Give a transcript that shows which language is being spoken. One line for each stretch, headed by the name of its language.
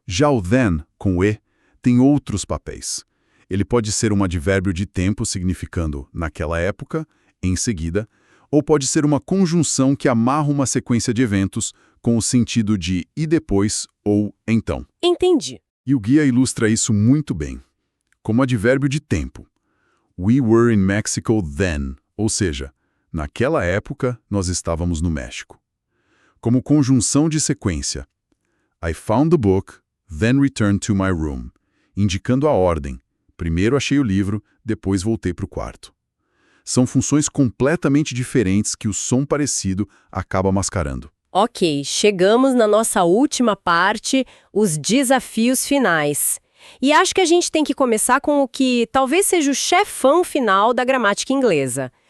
Portuguese: Já o then, com o E, tem outros papéis. Ele pode ser um advérbio de tempo significando naquela época, em seguida, ou pode ser uma conjunção que amarra uma sequência de eventos com o sentido de e depois ou então. Entendi. E o guia ilustra isso muito bem. Como advérbio de tempo.
English: We were in Mexico then,
Portuguese: ou seja, naquela época nós estávamos no México. Como conjunção de sequência.
English: I found the book, then returned to my room,
Portuguese: indicando a ordem. Primeiro achei o livro, depois voltei para o quarto. São funções completamente diferentes que o som parecido acaba mascarando. Ok, chegamos na nossa última parte, os desafios finais. E acho que a gente tem que começar com o que talvez seja o chefão final da gramática inglesa.